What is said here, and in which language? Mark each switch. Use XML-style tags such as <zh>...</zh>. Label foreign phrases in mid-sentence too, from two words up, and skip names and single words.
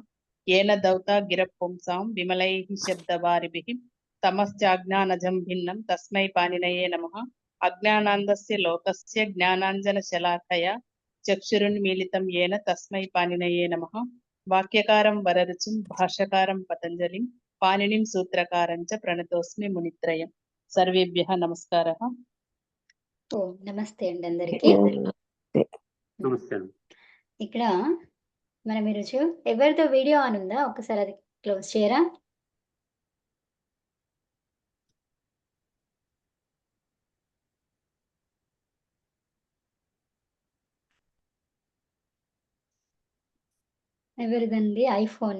<sa>येन दौता गिरः पुंसां विमलैः शब्दवारिभिः तमश्चाज्ञानजं भिन्नं तस्मै पाणिनये नमः। अज्ञानान्दस्य लोकस्य ज्ञानाञ्जनशलाकया चक्षुरुन्मीलितं येन तस्मै पाणिनये नमः। वाक्यकारं वररुचिं भाष्यकारं पतञ्जलिं पाणिनिं सूत्रकारं च प्रणतोऽस्मि मुनित्रयम्। सर्वेभ्यः नमस्कारः।</sa> <te>ఓం నమస్తే అండి అందరికి. నమస్తే. ఇక్కడ మనం ఈరోజు ఎవరితో వీడియో ఆన్ ఉందా ఒకసారి అది క్లోజ్ చేయరా? ఎవరిదండి ఐఫోన్?</te>